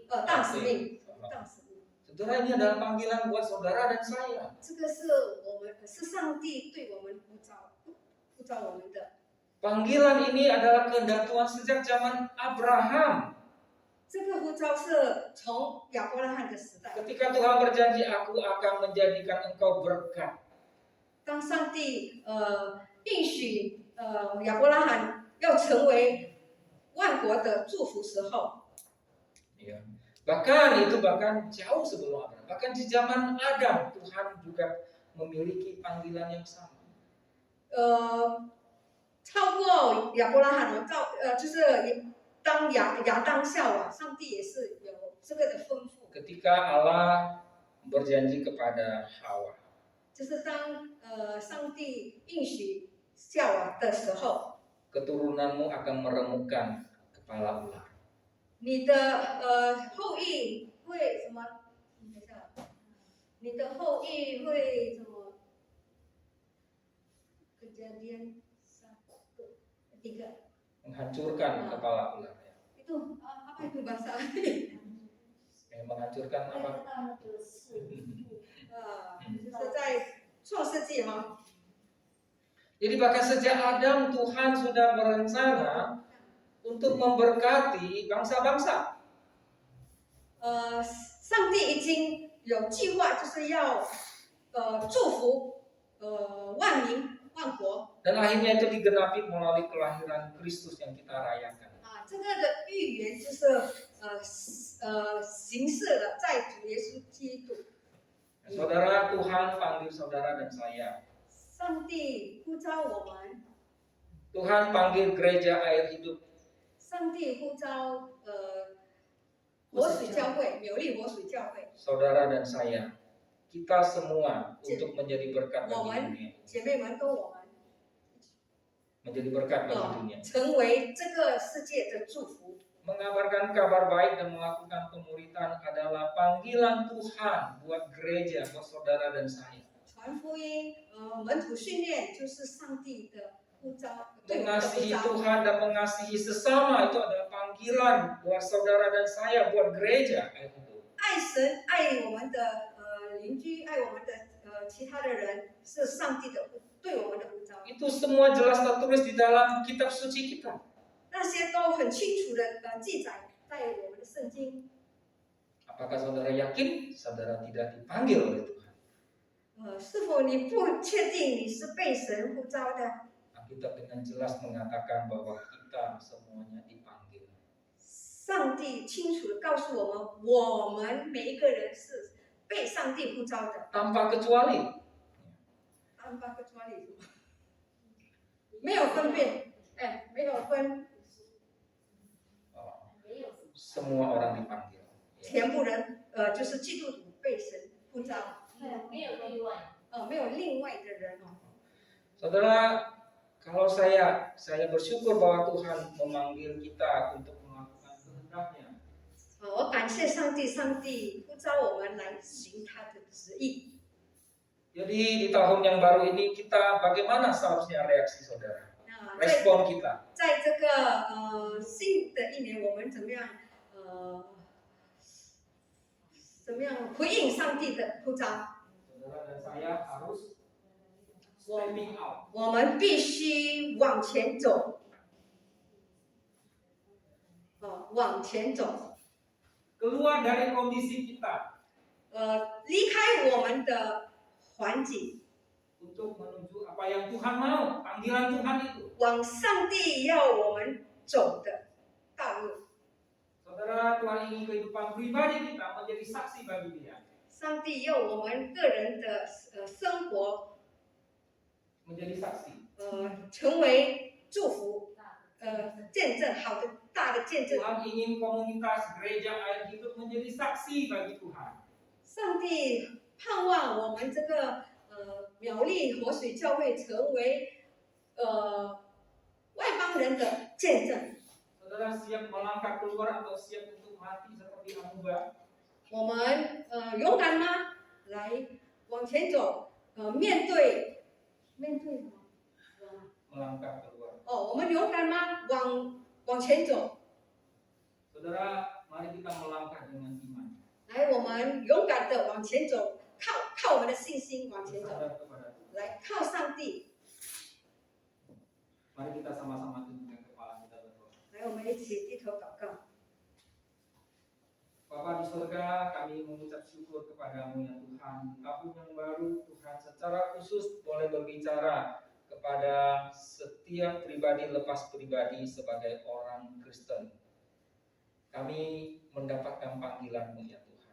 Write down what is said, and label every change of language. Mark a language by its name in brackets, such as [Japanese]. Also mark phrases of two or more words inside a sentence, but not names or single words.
[Chinese] 大使命，大使命。 [Indonesian] Saudara, ini adalah panggilan buat saudara dan saya. [Chinese] 这个是上帝对我们呼召我们的。 [Indonesian] Panggilan ini adalah kehendak Tuhan sejak zaman Abraham. [Chinese] 这个呼召是从亚伯拉罕的时代。 [Indonesian] Ketika Tuhan berjanji, aku akan menjadikan engkau berkat. [Chinese] 当上帝应许亚伯拉罕要成为万国的祝福时候， [Indonesian] Ya. Bahkan jauh sebelum Abraham. Bahkan di zaman Adam Tuhan juga memiliki panggilan yang sama. [Chinese] 超过亚伯拉罕就是当亚当夏娃，上帝也是有这个的吩咐。 [Indonesian] Ketika Allah berjanji kepada Hawa, [Chinese] 就是当上帝应许夏娃的时候， [Indonesian] keturunanmu akan meremukkan kepala ular. [Chinese] 你的后裔会什么？等一下，你的后裔会什么 ？Kejadian 3 [Indonesian] Menghancurkan kepala ular. itu apa itu bahasa? Menghancurkan apa? [Chinese] 就是在创世纪哈。 [Indonesian] Jadi bahkan sejak Adam Tuhan sudah berencana untuk memberkati bangsa-bangsa. [Chinese] 上帝已经有计划，就是要祝福万民万国。 [Indonesian] Dan akhirnya itu digenapi melalui kelahiran Kristus yang kita rayakan. [Chinese] 这个的预言就是形式了在主耶稣基督。 [Indonesian] Saudara, Tuhan panggil saudara dan saya. [Chinese] 上帝呼召我们， [Indonesian] Tuhan panggil gereja air hidup. [Chinese] 上帝呼召活水教会，纽利活水教会。 [Indonesian] Saudara dan saya, kita semua untuk menjadi berkat [Chinese] 我 [Indonesian] bagi [Chinese] 们 [Indonesian] dunia. [Chinese] 姐妹们跟我们 [Indonesian] Menjadi berkat bagi dunia. [Chinese] 成为这个世界的祝福。 [Indonesian] Mengabarkan kabar baik dan melakukan pemuritan adalah panggilan Tuhan buat gereja, buat saudara dan saya. [Chinese] 传福音，门徒训练就是上帝的呼召，对我们的呼 [Indonesian] Mengasihi [Chinese] 召。 [Indonesian] Tuhan dan mengasihi sesama itu adalah panggilan buat saudara dan saya, buat gereja. [Chinese] 爱神，爱我们的邻居，爱我们的其他的人，是上帝的对我们的呼召。 [Indonesian] Itu semua jelas tertulis di dalam kitab suci kita. [Chinese] 那些都很清楚的记载在我们的圣经。 [Indonesian] Apakah saudara yakin saudara tidak dipanggil oleh Tuhan? [Chinese] 是否你不确定你是被神呼召的？ [Indonesian] Alkitab dengan jelas mengatakan bahwa kita semuanya dipanggil. [Chinese] 上帝清楚的告诉我们，我们每一个人是被上帝呼召的。 [Indonesian] Tanpa kecuali. [Chinese] 没有分辨，没有分， [Indonesian] Semua orang dipanggil. [Chinese] 全部人就是基督徒被神呼召，没有例外。没有另外的人哦。 [Indonesian] Saudara, kalau saya bersyukur bahwa Tuhan memanggil kita untuk melakukan kehendak-Nya. [Chinese] 我感谢上帝，上帝呼召我们来行他的旨意。 [Indonesian] Jadi di tahun yang baru ini kita bagaimana seharusnya reaksi saudara? [Chinese] 在 [Indonesian] Respon kita. [Chinese] 在这个新的一年，我们怎么样回应上帝的呼召？ [Indonesian] Saudara dan saya harus [English] stepping out. [Chinese] 我们必须往前走， 往前走， [Indonesian] keluar dari kondisi kita [Chinese] 离开我们的环境， [Indonesian] untuk menuju apa yang Tuhan mau, panggilan Tuhan itu. [Chinese] 往上帝要我们走的道路。 [Indonesian] Saudara, Tuhan ingin kehidupan pribadi kita menjadi saksi bagi Dia, [Chinese] 上帝要我们个人的生活 [Indonesian] menjadi saksi. [Chinese] 成为祝福，大的见证好的大的见证。 [Indonesian] Tuhan ingin komunitas gereja air hidup menjadi saksi bagi Tuhan. [Chinese] 上帝盼望我们这个苗栗活水教会成为外邦人的见证。 [Indonesian] Saudara siap melangkah keluar atau siap untuk mati seperti Amuba? [Chinese] 我们勇敢吗？来往前走，面对什么？ [Indonesian] Melangkah keluar. [Chinese] 我们勇敢吗？往前走， [Indonesian] Saudara, mari kita melangkah dengan iman. [Chinese] 来，我们勇敢的往前走，靠我们的信心往前走， [Indonesian] Bersandar kepada Tuhan. [Chinese] 来靠上帝。 [Indonesian] Mari kita sama-sama tundukkan kepala kita berdoa. [Chinese] 来，我们一起低头祷告。 [Indonesian] Bapa di surga, kami mengucap syukur kepadamu ya Tuhan. Di tahun yang baru, Tuhan secara khusus boleh berbicara kepada setiap pribadi lepas pribadi sebagai orang Kristen. Kami mendapatkan panggilan-Mu ya Tuhan.